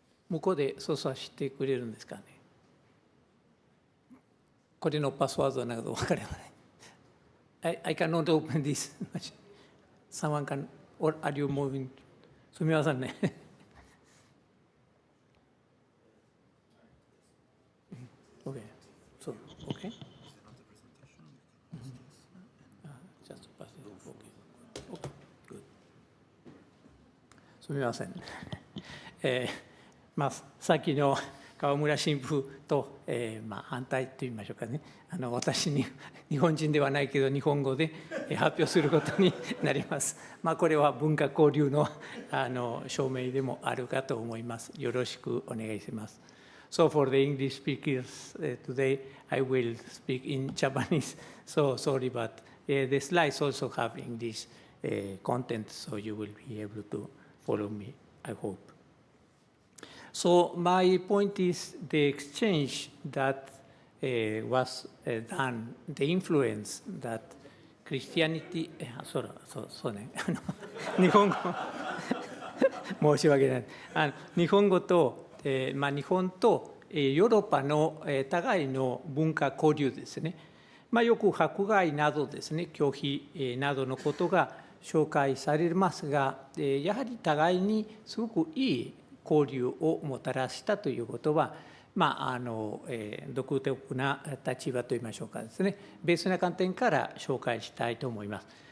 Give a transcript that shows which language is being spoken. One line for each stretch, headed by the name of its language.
Japanese: Mukode 操作してくれるんですかね。これのパスワードなど分かればね。
English: I cannot open this. Someone can, or are you moving?
Japanese: すみませんね。
English: Okay. So, okay. Just pass it. Okay. Okay. Good.
Japanese: すみません。さっきの川村神父と、反対といいましょうかね、私に日本人ではないけど日本語で発表することになります。これは文化交流の証明でもあるかと思います。よろしくお願いします。
English: So for the English speakers today, I will speak in Japanese. So sorry, but the slides also have English content, so you will be able to follow me, I hope. So my point is the exchange that was done, the influence that Christianity,
Japanese: そうね、日本語申し訳ない。日本語と、日本とヨーロッパの互いの文化交流ですね。よく迫害などですね、拒否などのことが紹介されますが、やはり互いにすごくいい交流をもたらしたということは、独特な立場といいましょうかですね、別な観点から紹介したいと思います。